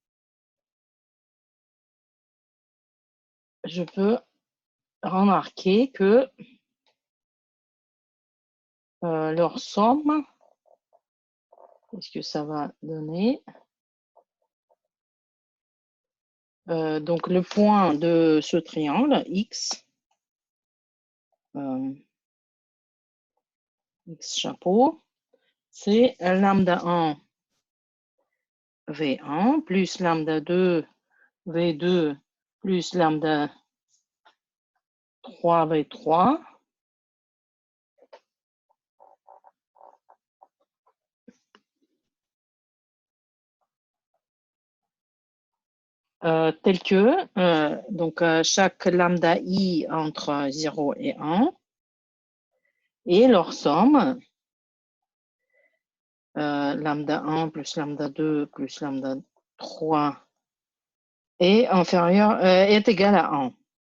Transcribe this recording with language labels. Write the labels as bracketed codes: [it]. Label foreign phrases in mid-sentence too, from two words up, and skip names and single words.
[fr] Je peux remarquer que leur somme, qu'est-ce que ça va donner? Donc, le point de ce triangle, X, X chapeau, c'est lambda 1 V1 plus lambda 2 V2 plus lambda 3 V3 tel que donc chaque lambda I entre 0 et 1 et leur somme lambda 1 plus lambda 2 plus lambda 3 est inférieur est égal à 1.